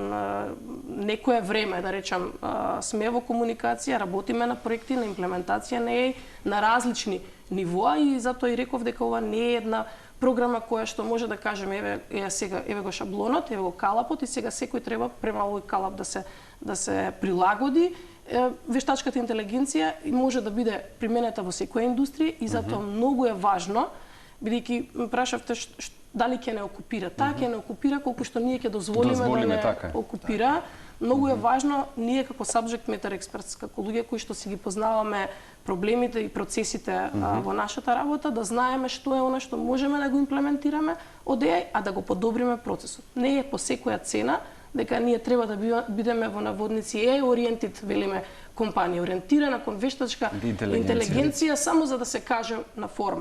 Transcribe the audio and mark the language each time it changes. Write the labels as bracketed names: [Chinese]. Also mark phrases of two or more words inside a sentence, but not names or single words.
[Macedonian] некое време, да речам, сме во комуникација, работиме на проекти, на имплементација на различни нивоа, и затоа и реков дека ова не е една програма која што може да кажеме еве го шаблонот, еве го калапот, и сега секој треба према овој калап да се прилагоди. Вештачката интелигенција може да биде применета во секоја индустрија, и затоа многу е важно, бидејќи прашавте дали ќе не окупира. Таа ќе не окупира колку што ние ќе дозволиме да не окупира. Многу е важно ние како [English] subject matter experts, [Macedonian] како луѓе кои што си ги познаваме проблемите и процесите во нашата работа, да знаеме што е она што можеме да го имплементираме од AI, а да го подобриме процесот. Не е по секоја цена дека ние треба да бидеме во наводници AI-oriented, велиме, компанија, ориентирана кон вештачка интелигенција, само за да се каже на форма.